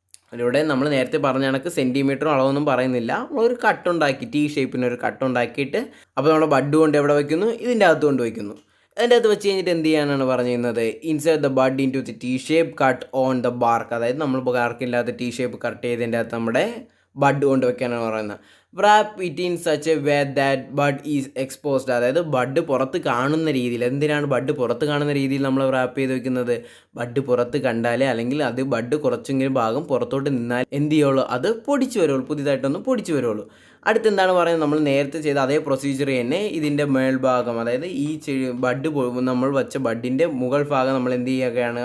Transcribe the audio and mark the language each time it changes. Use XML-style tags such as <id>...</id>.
<ml>അതിലൂടെ നമ്മൾ നേരത്തെ പറഞ്ഞ കണക്ക് സെൻറ്റിമീറ്ററും അളവൊന്നും പറയുന്നില്ല. നമ്മളൊരു കട്ടുണ്ടാക്കി, T ഷേപ്പിനൊരു കട്ടുണ്ടാക്കിയിട്ട് അപ്പോൾ നമ്മുടെ ബഡ് കൊണ്ട് എവിടെ വയ്ക്കുന്നു? ഇതിൻ്റെ അകത്ത് കൊണ്ട് വയ്ക്കുന്നു. അതിൻ്റെ അകത്ത് വെച്ച് കഴിഞ്ഞിട്ട് എന്ത് ചെയ്യാനാണ് പറഞ്ഞിരുന്നത്?</ml> <en>Inside the bud into the T shape cut on the bark.</en> <ml>അതായത് നമ്മൾ ബാർക്കില്ലാത്ത T ഷേപ്പ് കട്ട് ചെയ്തതിൻ്റെ അകത്ത് നമ്മുടെ ബഡ് കൊണ്ട് വെക്കാനാണ് പറയുന്നത്.</ml> <en>wrap it in such a way that bud is exposed.</en> <ml>അതായത് ബഡ് പുറത്ത് കാണുന്ന രീതിയിൽ. എന്തിനാണ് ബഡ് പുറത്ത് കാണുന്ന രീതിയിൽ നമ്മൾ റാപ്പ് ചെയ്ത് വെക്കുന്നത്? ബഡ് പുറത്ത് കണ്ടാലേ, അല്ലെങ്കിൽ അത് ബഡ് കുറച്ചെങ്കിലും ഭാഗം പുറത്തോട്ട് നിന്നാൽ എന്ത് ചെയ്യുള്ളൂ? അത് പൊടിച്ച് വരുള്ളൂ, പുതിയതായിട്ടൊന്ന് പൊടിച്ച് വരുള്ളൂ. അടുത്തെന്താണ് പറയുന്നത്? നമ്മൾ നേരത്തെ ചെയ്ത അതേ പ്രൊസീജിയർ തന്നെ ഇതിൻ്റെ മേൽഭാഗം, അതായത് ഈ ബഡ് നമ്മൾ വെച്ച ബഡിൻ്റെ മുകൾ ഭാഗം നമ്മൾ എന്ത് ചെയ്യുകയാണ്?</ml>